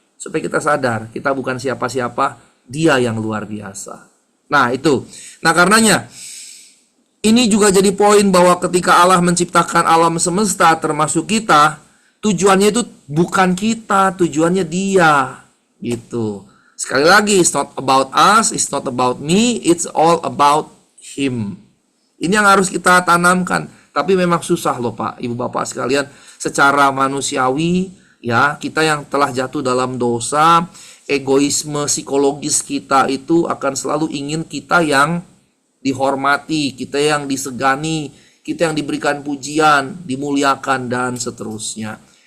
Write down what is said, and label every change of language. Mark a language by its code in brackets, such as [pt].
[id] Supaya kita sadar, kita bukan siapa-siapa, Dia yang luar biasa. Nah itu. Nah karenanya, ini juga jadi poin bahwa ketika Allah menciptakan alam semesta termasuk kita, tujuannya itu bukan kita, tujuannya Dia. Gitu. Sekali lagi, [en] it's not about us, it's not about me, it's all about Him. [id] Ini yang harus kita tanamkan. Tapi memang susah loh Pak, Ibu Bapak sekalian. Secara manusiawi, ya, kita yang telah jatuh dalam dosa, egoisme psikologis kita itu akan selalu ingin kita yang dihormati, kita yang disegani, kita yang diberikan pujian, dimuliakan, dan seterusnya.